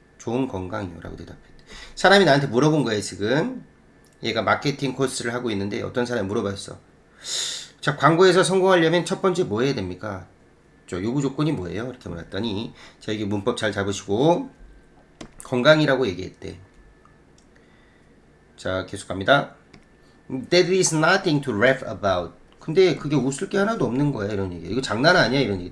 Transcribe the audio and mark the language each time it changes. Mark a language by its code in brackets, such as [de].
[ko] 좋은 건강이요 라고 대답했대. 사람이 나한테 물어본 거예요. 지금 얘가 마케팅 코스를 하고 있는데 어떤 사람이 물어봤어. 자 광고에서 성공하려면 첫 번째 뭐 해야 됩니까? 저 요구 조건이 뭐예요? 이렇게 물었더니 자 이게 문법 잘 잡으시고 건강이라고 얘기했대. 자 계속 갑니다. [en] That is nothing to laugh about. [ko] 근데 그게 웃을 게 하나도 없는 거야 이런 얘기. 이거 장난 아니야 이런 얘기.